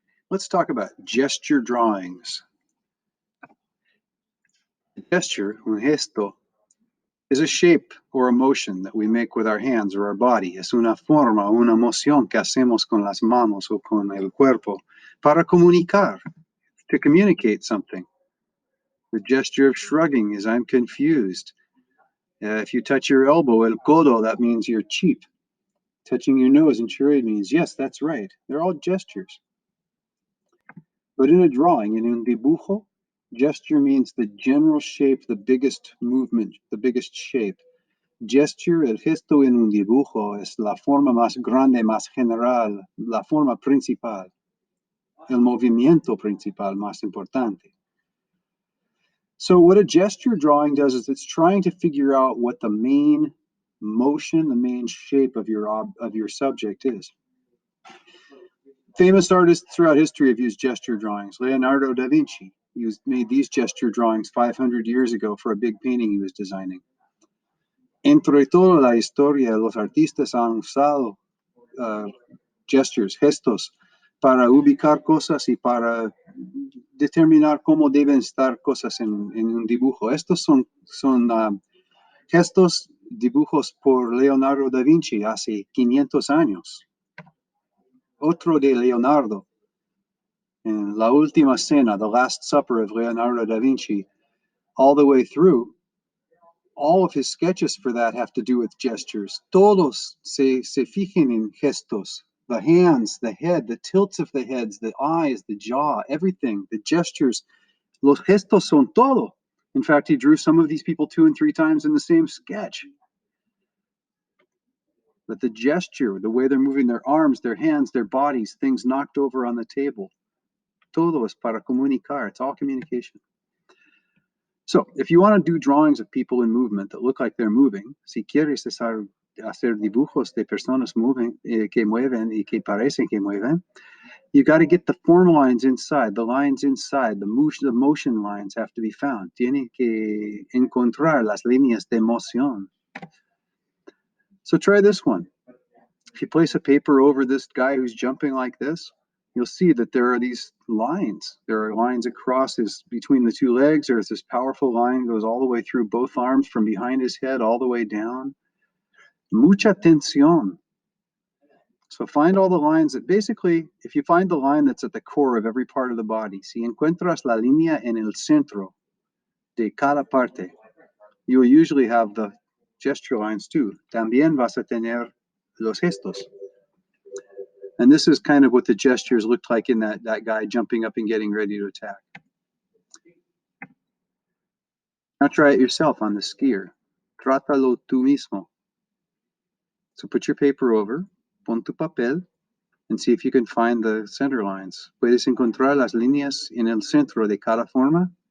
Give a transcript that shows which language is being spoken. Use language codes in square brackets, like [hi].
[en] Let's talk about gesture drawings. A gesture, [es] un gesto, [en] is a shape or a motion that we make with our hands or our body. [es] Es una forma, una emoción que hacemos con las manos o con el cuerpo para comunicar, [en] to communicate something. The gesture of shrugging is I'm confused. If you touch your elbow, [es] el codo, [en] that means you're cheap. Touching your nose and charade means, yes, that's right. They're all gestures. But in a drawing, in [es] un dibujo, [en] gesture means the general shape, the biggest movement, the biggest shape. [es] Gesture, el gesto en un dibujo es la forma más grande, más general, la forma principal, el movimiento principal más importante. [en] So what a gesture drawing does is it's trying to figure out what the main motion, the main shape of your subject is. Famous artists throughout history have used gesture drawings. Leonardo Da Vinci made these gesture drawings 500 years ago for a big painting he was designing. [es] Entre toda la historia, los artistas han usado gestures, gestos, para ubicar cosas y para determinar cómo deben estar cosas en un dibujo. Estos son gestos, dibujos por Leonardo da Vinci hace 500 años. Otro de Leonardo, [en] in La Última Cena, The Last Supper of Leonardo da Vinci, all the way through, all of his sketches for that have to do with gestures. [es] Todos se fijen en gestos. [en] The hands, the head, the tilts of the heads, the eyes, the jaw, everything, the gestures. [es] Los gestos son todo. [en] In fact, he drew some of these people 2 and 3 times in the same sketch. But the gesture, the way they're moving their arms, their hands, their bodies, things knocked over on the table, [es] todo es para comunicar. [en] It's all communication. So if you want to do drawings of people in movement that look like they're moving, [es] si quieres hacer dibujos de personas que mueven [en] y que parecen que mueven, you got to get the form lines inside, the lines inside, the motion lines have to be found. [es] Tiene que encontrar las líneas de emoción. [en] So try this one. If you place a paper over this guy who's jumping like this, you'll see that there are these lines. There are lines across between the two legs. There's this powerful line that goes all the way through both arms from behind his head all the way down. [es] Mucha tensión. [en] So find all the lines that basically, if you find the line that's at the core of every part of the body, [es] si encuentras la línea en el centro de cada parte, [en] you will usually have the gesture lines too. [es] También vas a tener los gestos. [en] And this is kind of what the gestures looked like in that guy jumping up and getting ready to attack. Now try it yourself on the skier. [es] Trátalo tú mismo. [en] So put your paper over, [es] pon tu papel, [en] and see if you can find the center lines. [es] Puedes encontrar las líneas en el centro de cada forma.